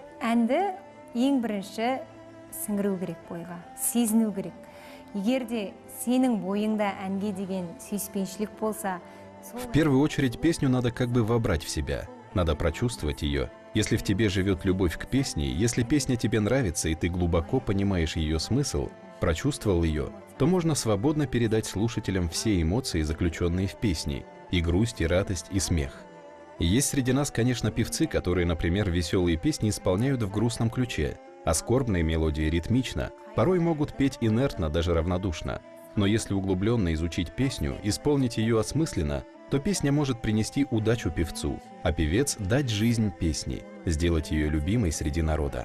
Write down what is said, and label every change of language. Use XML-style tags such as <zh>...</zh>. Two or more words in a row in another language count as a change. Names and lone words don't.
<kk>әнді ең бірінші сіңіру керек бойға, сезіну керек. Егерде сенің бойыңда әнге деген сүйіспеншілік болса,</kk> <ru>В первую очередь песню надо как бы вобрать в себя, надо прочувствовать ее. Если в тебе живет любовь к песне, если песня тебе нравится и ты глубоко понимаешь ее смысл, прочувствовал ее, то можно свободно передать слушателям все эмоции, заключенные в песне, и грусть, и радость, и смех. Есть среди нас, конечно, певцы, которые, например, веселые песни исполняют в грустном ключе, а скорбные мелодии ритмично, порой могут петь инертно, даже равнодушно. Но если углубленно изучить песню, исполнить ее осмысленно, то песня может принести удачу певцу, а певец дать жизнь песне, сделать ее любимой среди народа.</ru>